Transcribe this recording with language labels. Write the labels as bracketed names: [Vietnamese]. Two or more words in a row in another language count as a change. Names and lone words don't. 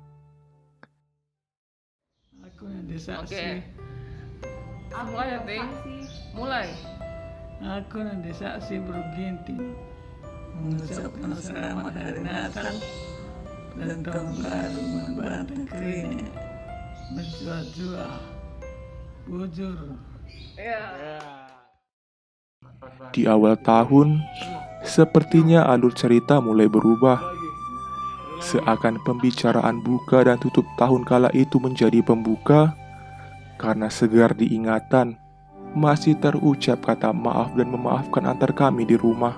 [Indonesian] Aku yang disaksi. Oke. Mulai ya, Ting. Mulai. Aku yang disaksi berginting mengucapkan selamat hari Natal dan tahun baru membantah keringat [Batak Karo] menjua-jua bujur. [Indonesian] Di awal tahun, sepertinya alur cerita mulai berubah. Seakan pembicaraan buka dan tutup tahun kala itu menjadi pembuka, karena segar diingatan, masih terucap kata maaf dan memaafkan antar kami di rumah.